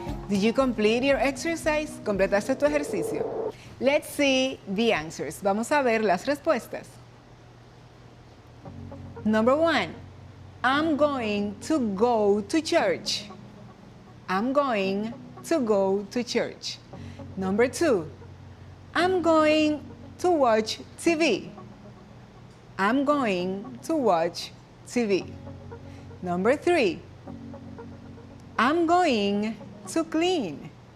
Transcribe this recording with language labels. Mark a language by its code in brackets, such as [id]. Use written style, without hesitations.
[en] you complete your exercise? [es] ¿Completaste tu ejercicio? [en] Let's see the answers. [es] Vamos a ver las respuestas. [en] Number 1, I'm going to go to church. I'm going to go to church. Number 2, I'm going to watch TV. I'm going to watch TV. Number 3, I'm going to clean.